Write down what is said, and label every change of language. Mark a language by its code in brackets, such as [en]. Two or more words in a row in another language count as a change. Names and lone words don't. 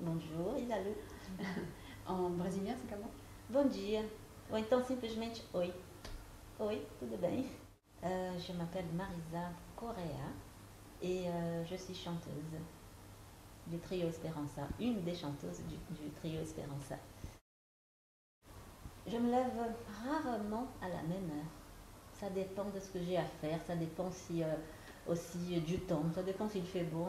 [fr] bonjour e salut. En brésilien, c'est comment? [pt] Bom dia. Ou então simplesmente oi. Oi, tudo bem? [fr] Je m'appelle Marisa Correa et je suis chanteuse du trio Esperanza, une des chanteuses du trio Esperanza. Je me lève rarement à la même heure. Ça dépend de ce que j'ai à faire, ça dépend si, aussi du temps, ça dépend s'il fait beau.